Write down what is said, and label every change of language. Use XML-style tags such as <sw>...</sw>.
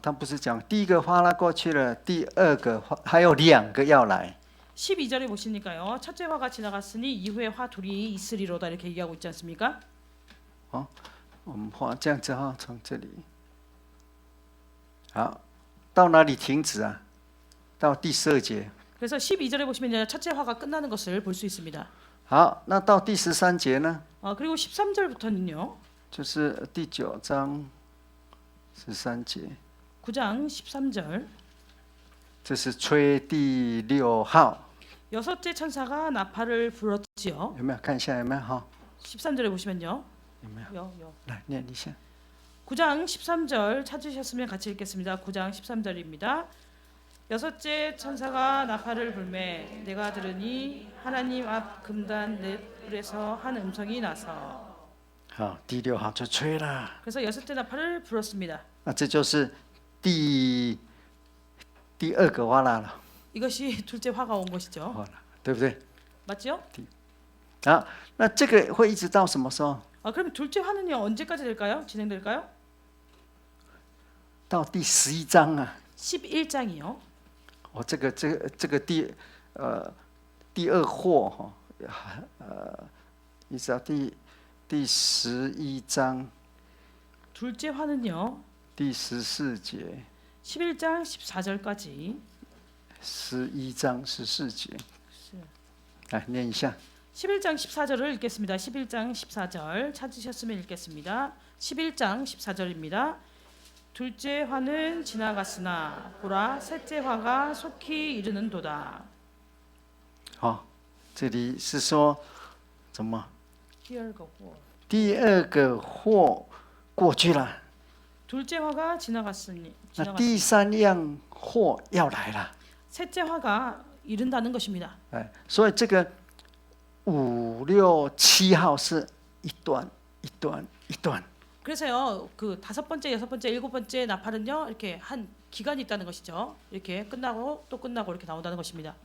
<zh>他不是讲第一个哗啦过去了，第二个还有2个要来。</zh> <ko>12절에 보시니까요. 첫째 화가 지나갔으니 이후에 화 둘이 있으리로다 이렇게 얘기하고 있지 않습니까?</ko> <zh>我们画这样子哈，从这里，好，到哪里停止啊？到第12节。</zh> <ko>그래서 12절에 보시면 첫째 화가 끝나는 것을 볼 수 있습니다.</ko> <zh>好，那到第13节呢？</zh> <ko>그리고 13절부터는요.</ko> <zh>就是第9章13节，</zh> <ko>9장 13절.</ko> <zh>这是吹第6号，</zh> <ko>여섯째 천사가 나팔을 불었지요.</ko> <zh>有没有看一下有没有哈？</zh> <ko>13절에 보시면요.</ko> <zh>有没有？</zh> <ko>요.</ko> <zh>来念一下。</zh> <ko>9장 13절 찾으셨으면 같이 읽겠습니다. 9장 13절입니다. 여섯째 천사가 나팔을 불매 내가 들으니 하나님 앞 금단 넷불에서 한 음성이 나서</ko> <zh>好，第6号就吹了，</zh> <ko>그래서 여섯째 나팔을 불었습니다.</ko> <zh>那这就是第2个哗啦了，</zh> <ko>이것이 둘째 화가 온 것이죠.</ko> <zh>哗啦，对不对？</zh> <ko>맞죠?</ko> <zh>好，那这个会一直到什么时候？</zh> <ko>그럼 둘째 화는요 언제까지 될까요? 진행될까요?</ko> <zh>到第11章啊。</zh> <ko>11장이요.</ko> <zh>这个第二祸哈，一直到第11章</zh> <ko>둘째 화는요.</ko> <zh>第14节，</zh> <ko>11장 14절까지</ko> <zh>11章14节，来念一下。</zh> <ko>11장 14절을 읽겠습니다. 11장 14절 찾으셨으면 읽겠습니다. 11장 14절입니다. 둘째 화는 지나갔으나 보라 셋째 화가 속히 이르는도다.</ko> <zh>这里是说怎么？第二个祸. 第二个祸过去了，</zh> <ko>둘째 화가 지나갔으니</ko> <zh>那第3样祸要来了。</zh> <ko>셋째 화가 이른다는 것입니다.</ko> <zh>所以这个5、6、7号是一段一段一段。</zh> <ko>그래서요 그 다섯 번째, 여섯 번째, 일곱 번째 나팔은요 이렇게 한 기간이 있다는 것이죠. 이렇게 끝나고 또 끝나고 이렇게 나온다는 것입니다.</ko>